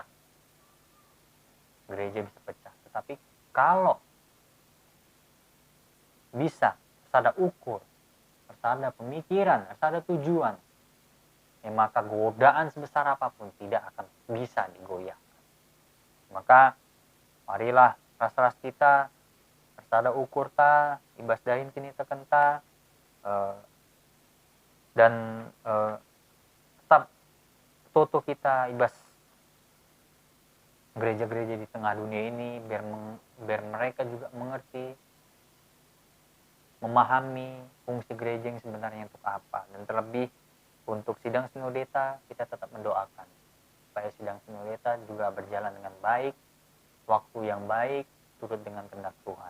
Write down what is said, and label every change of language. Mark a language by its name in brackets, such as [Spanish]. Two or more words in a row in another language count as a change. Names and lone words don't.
[Indonesian] Gereja bisa pecah. Tetapi kalau bisa, harus ada ukur, harus ada pemikiran, harus ada tujuan, ya maka godaan sebesar apapun tidak akan bisa digoyahkan. Maka marilah ras-ras kita harus ada ukur ta, [Batak Karo] ibas dahin kini tekenta, [Indonesian] dan tetap toto kita ibas gereja-gereja di tengah dunia ini biar mereka juga mengerti, memahami fungsi gereja yang sebenarnya untuk apa. Dan terlebih untuk sidang sinodeta kita tetap mendoakan supaya sidang sinodeta juga berjalan dengan baik, waktu yang baik, turut dengan kehendak Tuhan.